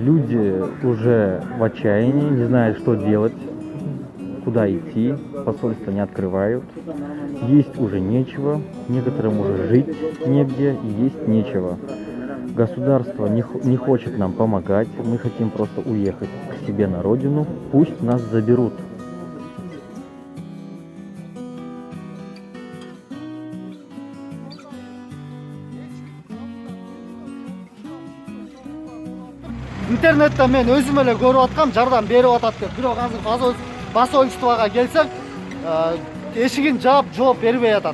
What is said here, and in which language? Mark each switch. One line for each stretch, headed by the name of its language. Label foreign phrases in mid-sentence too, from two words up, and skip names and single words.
Russian: Люди уже в отчаянии, не знают, что делать, куда идти, посольство не открывают, есть уже нечего, некоторым уже жить негде и есть нечего. Государство не хочет нам помогать, мы хотим просто уехать к себе на родину, пусть нас заберут.
Kyrgyz: Интернетте мен өзүм эле көрүп аткам, жардам берип атат деп. Бирок азыр посольствого келсек, эшигин жаап жооп бербей атат.